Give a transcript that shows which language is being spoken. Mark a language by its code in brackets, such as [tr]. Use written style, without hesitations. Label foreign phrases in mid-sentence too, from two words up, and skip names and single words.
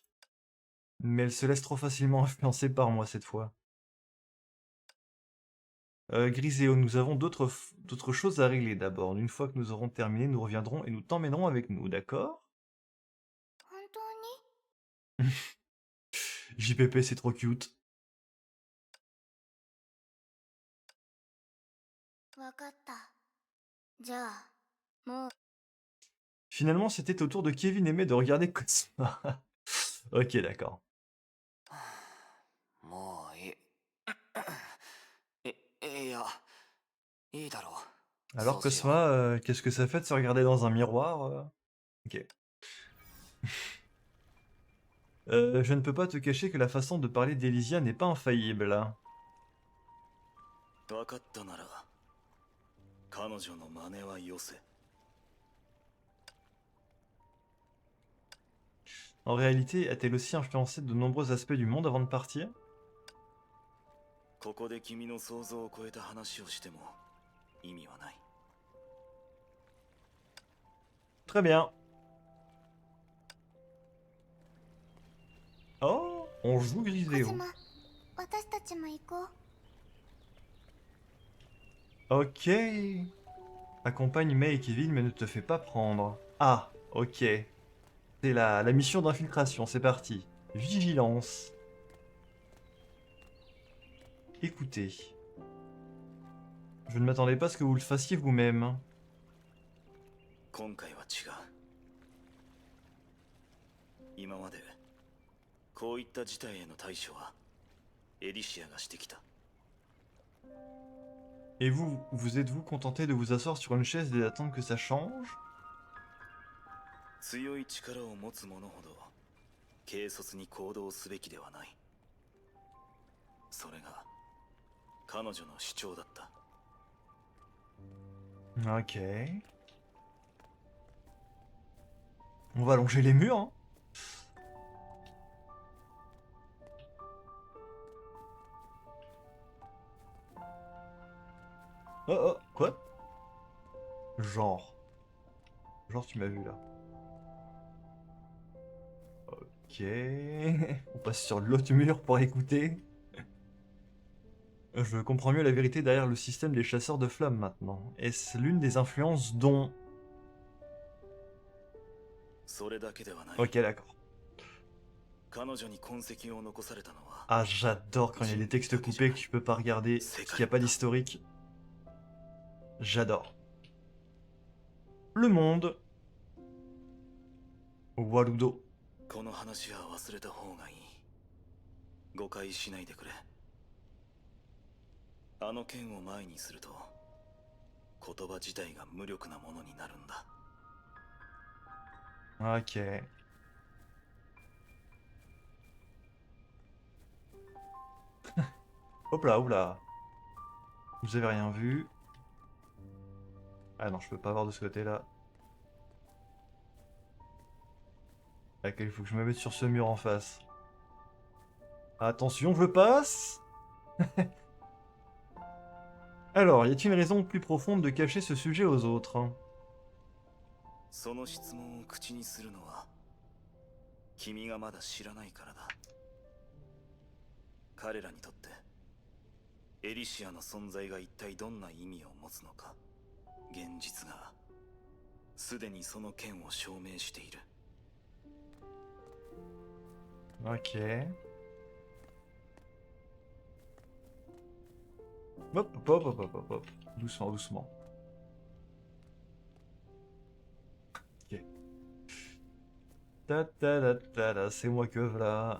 [fr] Mais elle se laisse trop facilement influencer par moi cette fois. Griseo, nous avons d'autres choses à régler d'abord. Une fois que nous aurons terminé, nous reviendrons et nous t'emmènerons avec nous, d'accord? [ja] 本当に？ [fr] JPP, c'est trop cute. [ja] わかった。じゃあ、もう。 [fr] Finalement, c'était au tour de Kevin et May de regarder Cosma. Ok, d'accord. [ja] もういい。いや、いいだろう。 [fr] Alors [ja] そうしよう。 [fr] Cosma, qu'est-ce que ça fait de se regarder dans un miroir? Ok. Je ne peux pas te cacher que la façon de parler d'Elysia n'est pas infaillible. [ja] 分かったなら、彼女の真似はよせ。 [fr] En réalité, a-t-elle aussi influencé de nombreux aspects du monde avant de partir? [ja] ここで君の想像を超えた話をしても意味はない。 [fr] Très bien. Oh, on joue [ja] コ Griseo. ズマ、私たちも行こう。 [fr] Ok. Accompagne May et Kevin, mais ne te fais pas prendre. Ah, ok. C'est la mission d'infiltration, c'est parti. Vigilance. Écoutez. Je ne m'attendais pas à ce que vous le fassiez vous-même. [ja] 今回は違う。今までこういった事態への対処はエリシアがしてきた。 [fr] Et vous, vous êtes-vous contenté de vous asseoir sur une chaise et d'attendre que ça change? [ja] 強い力を持つ者ほど軽率に行動すべきではない。それが彼女の主張だった。 [fr] Ok. On va longer les murs, hein. Oh oh, quoi? Genre. Genre tu m'as vu là. Ok. On passe sur l'autre mur pour écouter. Je comprends mieux la vérité derrière le système des chasseurs de flammes maintenant. Est-ce l'une des influences dont... [ja] それだけではない。 [fr] Ok, d'accord. [ja] 彼女に痕跡を残されたのは [fr] Ah, j'adore quand il y a des textes coupés que tu peux pas regarder, qu'il n'y a pas d'historique. J'adore. Le monde. Waludo. [ja] この話は忘れた方がいい。誤解しないでくれ。あの剣を前にすると言葉自体が無力なものになるんだ。 [fr] Ok. Hop là, hop là. Vous avez rien vu. Ah non, je peux pas voir de ce côté-là. Ok, il faut que je me mette sur ce mur en face. Attention, je passe. Alors, y a-t-il une raison plus profonde de cacher ce sujet aux autres? [ja] その質問を口にするのは君がまだ知らないからだ。彼らにとってエリシアの存在が一体どんな意味を持つのか、現実がすでにその件を証明している。 [fr] Ok. Hop, hop, hop, hop, hop, hop. Doucement, doucement. Ok. Ta ta ta ta ta, c'est moi que voilà.